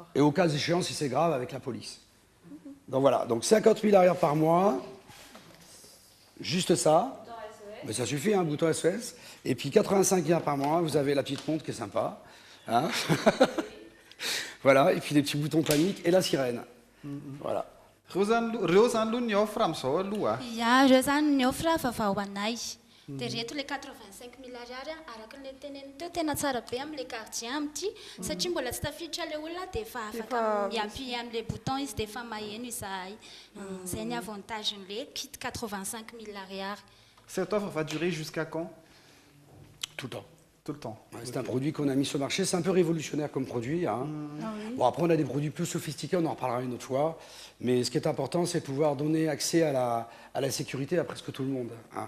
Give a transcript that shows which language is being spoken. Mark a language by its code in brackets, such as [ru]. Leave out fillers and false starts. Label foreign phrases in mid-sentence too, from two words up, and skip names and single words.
[fr] Et au cas échéant, si c'est grave, avec la police. Donc voilà, donc 50 000 arières par mois, juste ça. Mais ça suffit, un bouton SOS. Et puis 85 arières par mois, vous avez la petite montre qui est sympa. Hein. Voilà, et puis les petits boutons panique et la sirène. Voilà. [mg] Rosanlo ny offre amin'izao aloha. Ia, reo zany ny offre vaovao anay. Dia reto le 85 000 ariary araka le teneny teo tena tsara be amin' [fr] le gardien [mg] amity satria mbola tsy tafiditra le olona dia efa afaka miappuie amin' [fr] le bouton [mg] izy dia efa maheno izahay. Zay ny avantagen' [fr] le kit [mg] 85 000 ariary. [fr] Cette offre va durer jusqu'à quand? Tout le temps. Tout le temps. Ouais, c'est un produit qu'on a mis sur le marché. C'est un peu révolutionnaire comme produit. Hein. Bon, après, on a des produits plus sophistiqués, on en reparlera une autre fois. Mais ce qui est important, c'est de pouvoir donner accès à la sécurité à presque tout le monde. Hein.